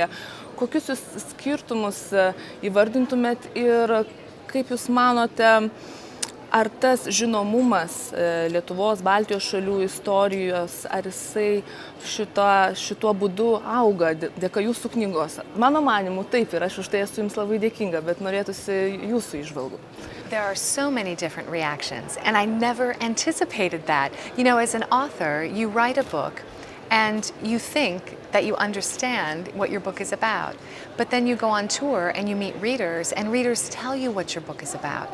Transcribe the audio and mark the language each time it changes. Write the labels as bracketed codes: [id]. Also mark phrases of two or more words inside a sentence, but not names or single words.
[lt] Kokius jūs skirtumus įvardintumėt ir kaip jūs manote, ar tas žinomumas Lietuvos, Baltijos šalių istorijos, ar jisai šituo būdu auga dėka jūsų knygos? Mano manimu taip ir aš už tai esu jums labai dėkinga, bet norėtųsi jūsų įžvalgų. [en] There are so many different reactions, and I never anticipated that. You know, as an author, you write a book and you think that you understand what your book is about. But then you go on tour and you meet readers, and readers tell you what your book is about.